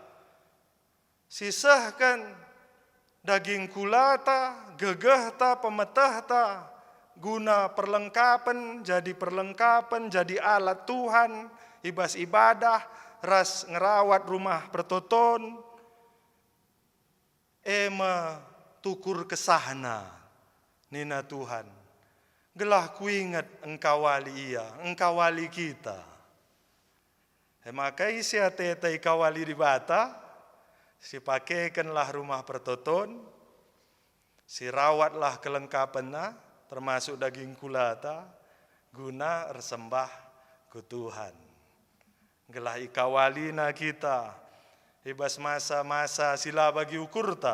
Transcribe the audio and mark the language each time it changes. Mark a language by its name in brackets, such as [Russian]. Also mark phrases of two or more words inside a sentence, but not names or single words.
[Batak Karo] Sisahkan daging kulata, gegehta, pemetahta, guna perlengkapan, jadi alat Tuhan, ibas ibadah, ras ngerawat rumah pertoton, tukur kesahna, nina Tuhan. Gelah ku ingat engkau wali ia, engkau wali kita. Maka isi hati ikau wali di bata, si pakaikanlah rumah pertoton, si rawatlah kelengkapannya, [Indonesian] termasuk daging [Batak Karo] kulata, guna bersembah ke Tuhan. Gelah ikawalina kita, ibas masa-masa sila bagi ukurta.